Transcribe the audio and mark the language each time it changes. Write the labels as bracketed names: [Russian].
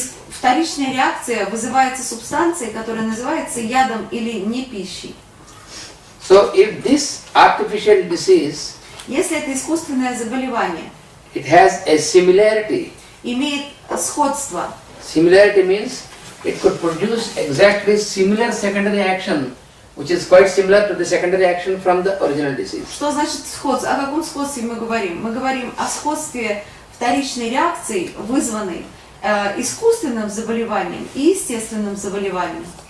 [Russian] Вторичная реакция вызывается субстанцией, которая называется ядом или не пищей. [English] So if this artificial disease, [Russian] если это искусственное заболевание, [English] it has a similarity. [Russian] имеет сходство. [English] Similarity means it could produce exactly similar secondary action, which is quite similar to the secondary action from the original disease. [Russian] Что значит сходство? О каком сходстве мы говорим? Мы говорим о сходстве вторичной реакции, вызванной искусственным заболеванием и естественным заболеванием.